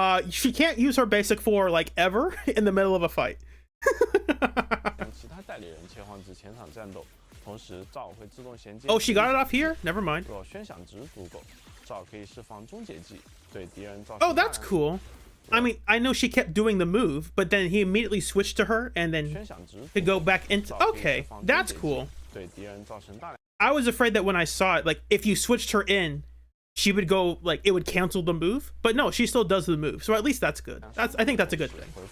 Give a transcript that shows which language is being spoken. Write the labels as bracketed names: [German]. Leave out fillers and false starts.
[English] She can't use her basic 4 like ever in the middle of a fight. [Chinese] 其他代理人切换至前场战斗，同时赵会自动衔接。 [English] Oh, she got it off here? Never mind. [Chinese] 若宣响值足够，赵可以释放终结技，对敌人造成。 [English] Oh, that's cool. I mean, I know she kept doing the move, but then he immediately switched to her and then could go back into. Okay, that's cool. I was afraid that when I saw it, like if you switched her in, she would go like it would cancel the move. But no, she still does the move. So at least that's good. I think that's a good thing.